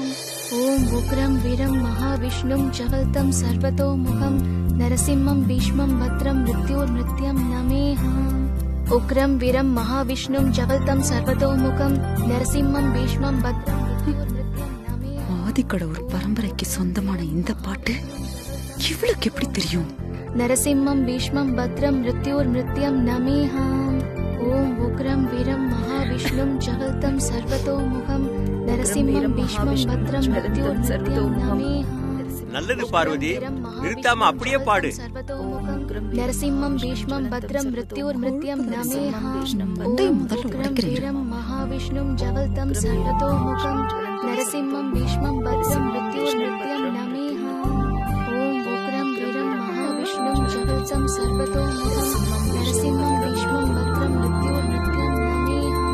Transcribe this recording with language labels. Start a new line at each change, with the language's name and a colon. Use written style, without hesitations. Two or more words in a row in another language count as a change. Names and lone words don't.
Sanskrit: ॐ उग्रं वीरं महाविष्णुं जवल्तं सर्वतोमुखं नरसिंहं भीष्मं भद्रं मृत्युर्मृत्यं नमेहाम्. उग्रं वीरं महाविष्णुं जवल्तं सर्वतोमुखं नरसिंहं भीष्मं भद्रं मृत्युर्मृत्यं नमेहाम्.
Tamil: ஆதிக்கடவுர் பரம்பரைக்கு சொந்தமான இந்த பாட்டு இவளுக்கு எப்படி தெரியும்?
Sanskrit: नरसिंहं भीष्मं भद्रं मृत्युर्मृत्यं नमेहाम्. ॐ उग्रं वीरं महाविष्णुं जवल्तं सर्वतोमुखं नरसिंहं भीष्मं भद्रं मृत्युर्मृत्यं नमेहाम्.
Tamil: நல்லது பார்வதி, நிறுத்தாம அப்படியே பாடு.
Sanskrit: नरसिंहं भीष्मं भद्रं मृत्युर्मृत्यं नमेहाम्. ॐ उग्रं वीरं महाविष्णुं जवल्तं सर्वतोमुखं नरसिंहं भीष्मं भद्रं मृत्युर्मृत्यं नमेहाम्. ॐ उग्रं वीरं महाविष्णुं जवल्तं सर्वतोमुखं नरसिंहं भीष्मं भद्रं मृत्युर्मृत्यं नमेहाम्.